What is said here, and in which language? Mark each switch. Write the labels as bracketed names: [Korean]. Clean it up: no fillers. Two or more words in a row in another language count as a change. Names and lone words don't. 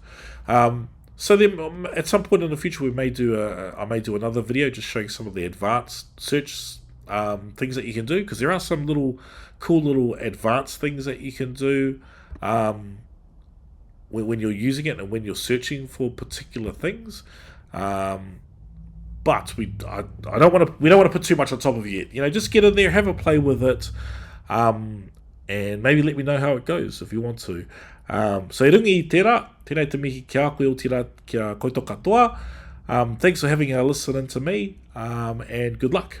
[English] So then, at some point in the future, I may do another video just showing some of the advanced search things that you can do, because there are some cool little advanced things that you can do when you're using it and when you're searching for particular things. But we don't want to put too much on top of it yet. Just get in there, have a play with it, and maybe let me know how it goes if you want to. [Māori] So e rungi i tērā, tēnei te mihi kia koe o tira kia koutou katoa. [English] Thanks for having a listen to me, and good luck.